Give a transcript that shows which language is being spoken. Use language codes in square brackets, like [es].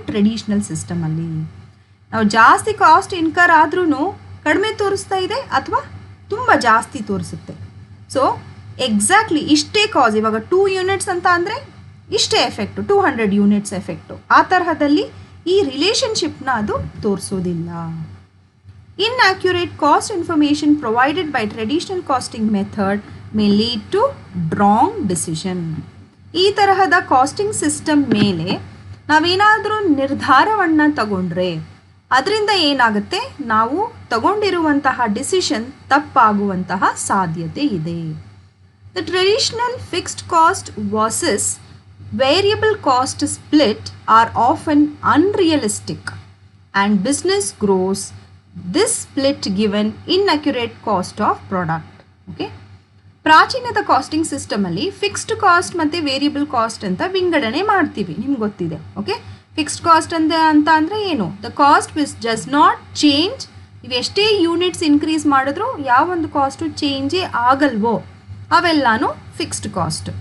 [kn] Traditional ಸಿಸ್ಟಮಲ್ಲಿ ನಾವು ಜಾಸ್ತಿ cost incur ಆದ್ರೂ ಕಡಿಮೆ ತೋರಿಸ್ತಾ ಇದೆ ಅಥವಾ ತುಂಬ ಜಾಸ್ತಿ ತೋರಿಸುತ್ತೆ. ಸೊ ಎಕ್ಸಾಕ್ಟ್ಲಿ ಇಷ್ಟೇ ಕಾಸ್, ಇವಾಗ 2 ಯೂನಿಟ್ಸ್ ಅಂತ ಅಂದರೆ ಇಷ್ಟೇ ಎಫೆಕ್ಟು, 200 ಯೂನಿಟ್ಸ್ ಎಫೆಕ್ಟು. ಆ ತರಹದಲ್ಲಿ ಈ ರಿಲೇಷನ್ಶಿಪ್ನ ಅದು ತೋರಿಸೋದಿಲ್ಲ. [en] Inaccurate cost information provided by traditional costing method may lead to wrong decision. [kn] ಈ ತರಹದ ಕಾಸ್ಟಿಂಗ್ ಸಿಸ್ಟಮ್ ಮೇಲೆ ನಾವೇನಾದರೂ ನಿರ್ಧಾರವನ್ನು ತಗೊಂಡ್ರೆ ಅದರಿಂದ ಏನಾಗುತ್ತೆ, ನಾವು ತಗೊಂಡಿರುವಂತಹ ಡಿಸಿಷನ್ ತಪ್ಪಾಗುವಂತಹ ಸಾಧ್ಯತೆ ಇದೆ. [en] The traditional fixed cost versus variable cost split are often unrealistic and business grows this split given inaccurate cost of product. [kn] Okay, ಪ್ರಾಚೀನದ casting ಸಿಸ್ಟಮಲ್ಲಿ fixed cost ಮತ್ತು ವೇರಿಯಬಲ್ ಕಾಸ್ಟ್ ಅಂತ ವಿಂಗಡಣೆ ಮಾಡ್ತೀವಿ, ನಿಮ್ಗೆ ಗೊತ್ತಿದೆ. ಓಕೆ, ಫಿಕ್ಸ್ಡ್ ಕಾಸ್ಟ್ ಅಂತ ಅಂದರೆ ಏನು? [en] The cost which does not change. [kn] ನೀವು ಎಷ್ಟೇ ಯೂನಿಟ್ಸ್ ಇನ್ಕ್ರೀಸ್ ಮಾಡಿದ್ರೂ ಯಾವೊಂದು ಕಾಸ್ಟು ಚೇಂಜೇ ಆಗಲ್ವೋ ಅವೆಲ್ಲನೂ ಫಿಕ್ಸ್ಡ್ ಕಾಸ್ಟ್.